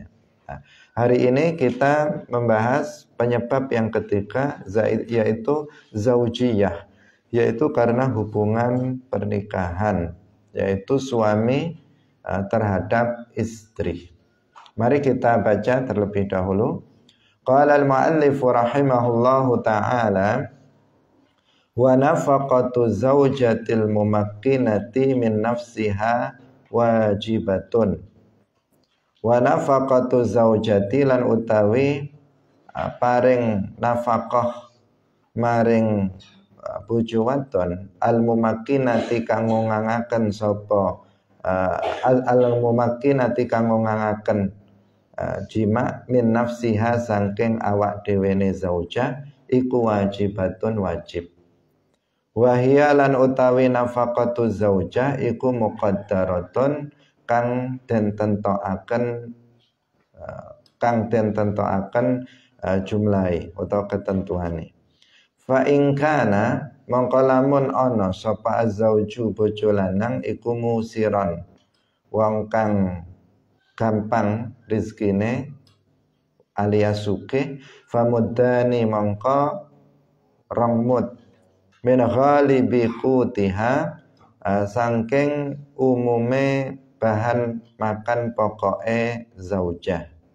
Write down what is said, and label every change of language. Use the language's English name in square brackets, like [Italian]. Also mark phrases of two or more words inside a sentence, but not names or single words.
[Indonesian] Nah, hari ini kita membahas penyebab yang ketiga, yaitu zaujiyah, yaitu karena hubungan pernikahan, yaitu suami terhadap istri. Mari kita baca terlebih dahulu. [Arabic] قال المؤلف رحمه الله تعالى، ونفقة الزوجة الممكنة من نفسها واجبة. ونفقة الزوجة [Javanese] lan utawi paring nafkah maring bojo wadon [Arabic] الممكنة [Javanese] kang ngangaken sapa [Arabic] الممكنة [Javanese] kang ngangaken jima [Arabic] من نفسها [Javanese] saking awak dhewene zauja iku wajibatun wajib. Wahia lan utawi [Arabic] نفقة الزوجة [Javanese] iku muqaddaratun kang den tentokaken jumlahe utawa ketentuane. [Arabic] فإن كان [Javanese] mongko lamun ana sapa azauju bojo lanang iku musiron wong kang gampang rezekine alias sugih, famuddani mongko remut [Arabic] من غالب قوتها [Javanese] saking umume bahan makan pokoke zaujah.